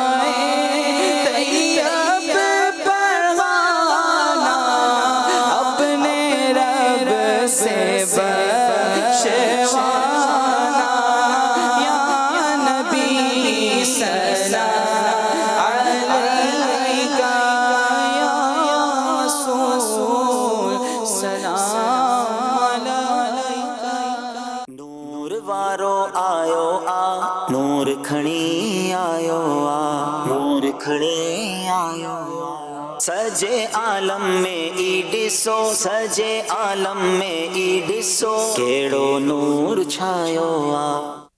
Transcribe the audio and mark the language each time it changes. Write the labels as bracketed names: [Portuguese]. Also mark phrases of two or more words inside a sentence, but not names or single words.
[Urdu] طیب پڑھانا، اپنے رب سے بخشوانا، [Arabic] یا نبی سلام علیکہ، یا رسول سلام علیکہ۔ [Sindhi] نور وارو آیو آ، نور کھڑی آیو آ، نور کھڑی آیو آ، سجے عالم میں ای ڈسو، سجے عالم میں ای ڈسو، کیڑو نور چھایو آ۔